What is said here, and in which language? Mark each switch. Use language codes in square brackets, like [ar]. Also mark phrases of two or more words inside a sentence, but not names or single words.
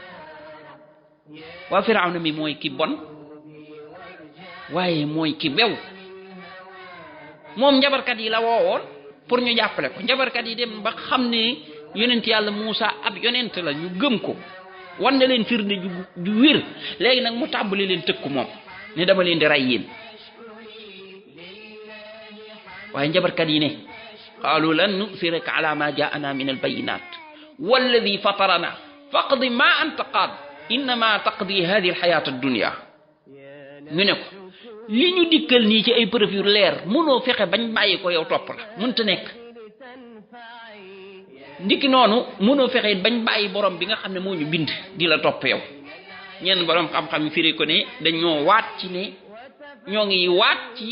[wo] waa Firawna mi mooy ki bon waaye mooy ki bew moom njabarkat yi la woowoon pour ñu jàppale ko njabarkat yi dem ba xam ne yonent yàlla Muusa ab yonent la ñu gëm ko wan na leen firnde ju wér léegi nag mu tàmbali leen tëkku moom ne dama leen di rey yéen waaye njabarkat yi ne [ar] قالوا لن نؤثرك على ما جاءنا من البينات والذي فطرنا فاقض ما أنت قاض إنما تقضي هذه الحياة الدنيا [wo] ñu ne ko li ñu dikkal nii ci ay preuve yu leer mënoo fexe bañ bàyyi ko yow topp la mënta nekk ndiki noonu mënoo fexe bañ bàyyi borom bi nga xam ne moo ñu bind di la topp yow ñenn borom xam-xam yi firi ko ne dañoo waat ci ne ñoo ngi waat ci